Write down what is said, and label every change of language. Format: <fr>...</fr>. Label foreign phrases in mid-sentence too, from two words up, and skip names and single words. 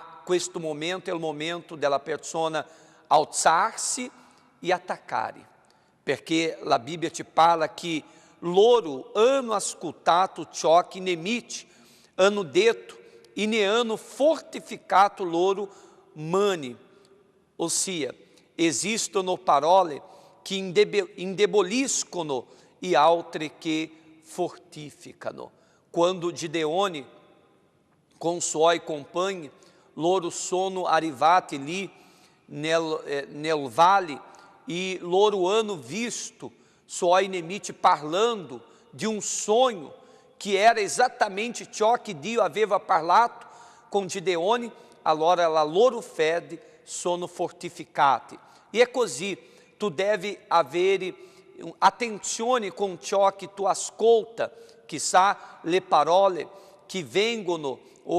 <it>questo momento è il momento della persona alzarsi e attaccare, perché la Bibbia ci parla che loro hanno ascoltato ciò che nemici hanno detto e ne hanno fortificato loro mani, ossia esistono parole che indeboliscono e altre che fortificano. Quando Gideone con suoi compagni loro sono arrivati lì nel vale e loro hanno visto suoi nemici parlando</it> <pt>de um sonho que era exatamente</pt> <it>ciò che Dio aveva parlato con Gideone, allora la loro fede sono fortificati. E è così. Tu devi avere attenzione con ciò che tu ascolta, chissà le parole che vengono o</it>